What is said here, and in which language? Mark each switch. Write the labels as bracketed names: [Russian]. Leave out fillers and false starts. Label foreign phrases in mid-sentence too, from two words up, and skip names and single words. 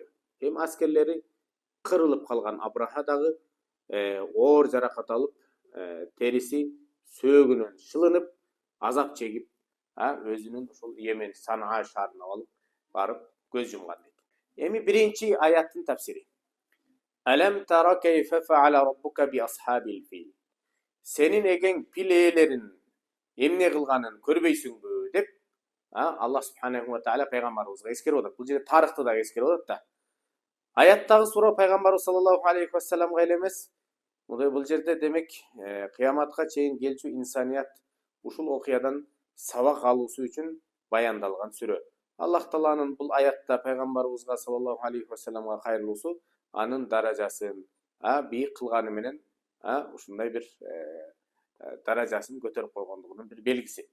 [Kyrgyz] Эми аскерлери кырылып калган Абраха дагы оор жаракат алып, териси сөөгүнөн шылынып, азап чегип, өзүнүн ушул Йемен Санаа шаарына алып барып көз жумган дейт. Эми биринчи аяттын тафсири. [Arabic] ألم تر كيف فعل ربك بأصحاب الفيل. [Kyrgyz] Сенин эген пил ээлерин эмне кылганын көрбөйсүңбү деп [Arabic] الله سبحانه وتعالى [Kyrgyz] пайгамбарыбызга эскерип атат. Бул жерде тарыхты да эскерип атат да. Аяттагы суроо пайгамбарыбыз [Arabic] صلى الله عليه وسلم [Kyrgyz] эле эмес. Бул жерде демек кыяматка чейин келчү инсаният ушул окуядан сабак алуусу үчүн баяндалган сүрө. Аллах Тааланын бул аятта пайгамбарыбызга [Arabic] صلى الله عليه وسلم [Kyrgyz] кайрылуусу анын даражасын бийик кылганы менен ушундай бир даражасын көтөрүп койгондугунун бир белгиси.